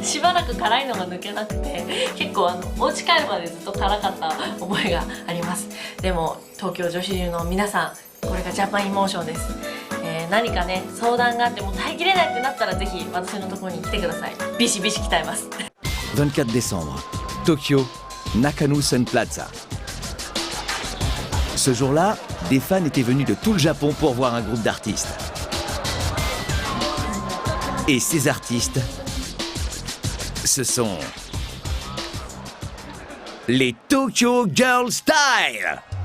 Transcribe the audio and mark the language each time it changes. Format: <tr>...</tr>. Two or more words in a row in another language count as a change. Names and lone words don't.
<ja>しばらく辛いのが抜けなくて、結構お家帰るまでずっと辛かった覚えがあります。でも東京女子流の皆さん、これがジャパンイモーションです。何かね相談があっても耐えきれないってなったら、ぜひ私のところに来てください。ビシビシ鍛えます。</ja> <fr>24 décembre, Tokyo, Nakano-Sun Plaza. Ce jour-là, des fans étaient venus de tout le Japon pour voir un groupe d'artistes. Et ces artistes, ce sont les Tokyo Girl Style.</fr>